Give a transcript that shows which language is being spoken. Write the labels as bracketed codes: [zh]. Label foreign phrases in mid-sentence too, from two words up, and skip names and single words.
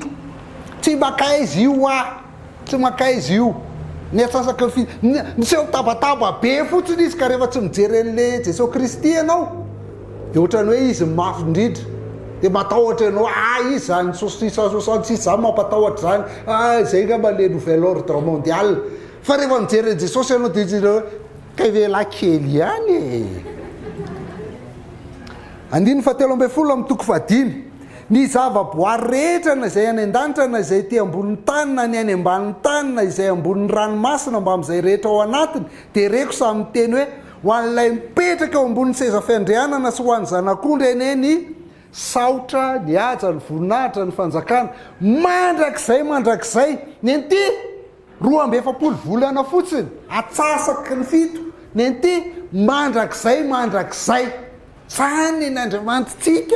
[mg] tsy makaizy io tsy makaizy io ny atsasaky ny 7 niseho tabataba be fotsiny izy ka rehefa tsy mijery an'le Jesosy Kristy ianao dia ohatrany hoe izy mafy indrindra dia matahotra ianao izy zany 66 zany mampatahotra zany zay ngamba [fr] le nouvel ordre mondial [mg] fa rehefa mijery Jesosy ianao dia izy kavela kely ihany. Andiny 7 amin'ny toko 5 ny zavaboary rehetra na izay any an-danitra na izay ty ambonin'ny tany na ny any ambanin'ny tany na izay ambonin'ny ranomasina mba amin'izay rehetra ao anatiny dia reko samy miteny hoe ho an'ilay mipetraka eo ambonin'ny seza fiandrianana sy ho an'ny zanak'ondry eneny saotra ny haja ny voninahitra ny fanjakana mandrakizay ny anty 270 volana fotsiny atsasaky ny 7 ny anty mandrakizay zany n'Andriamanitsika.